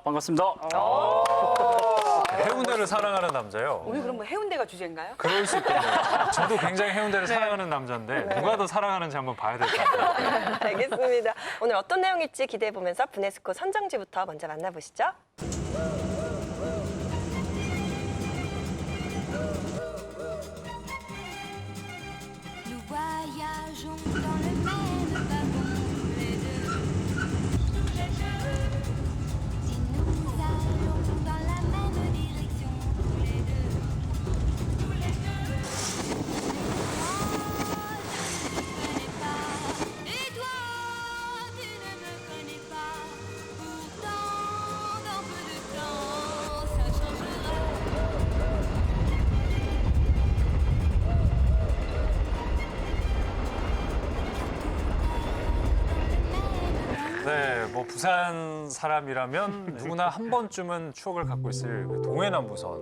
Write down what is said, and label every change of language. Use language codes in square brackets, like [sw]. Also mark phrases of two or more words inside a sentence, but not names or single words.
[ko] 반갑습니다. 해운대를 사랑하는 남자요. 오늘 그럼 뭐 해운대가 주제인가요? 그럴 수 있겠네요. 저도 굉장히 해운대를 사랑하는 남자인데 누가 더 사랑하는지 한번 봐야 될 것 같아요. 알겠습니다. 오늘 어떤 내용일지 기대해보면서 부네스코 선정지부터 먼저 만나보시죠. [fr] Nous voyageons dans le même wagon, tous les deux. Si nous allons dans la même direction, tous les deux. Moi, je ne te connais pas, et toi, tu ne me connais pas. Pourtant, dans peu de temps, ça changera. [ko] 네, 뭐 부산 사람이라면 누구나 한 번쯤은 추억을 갖고 있을 그 동해남부선.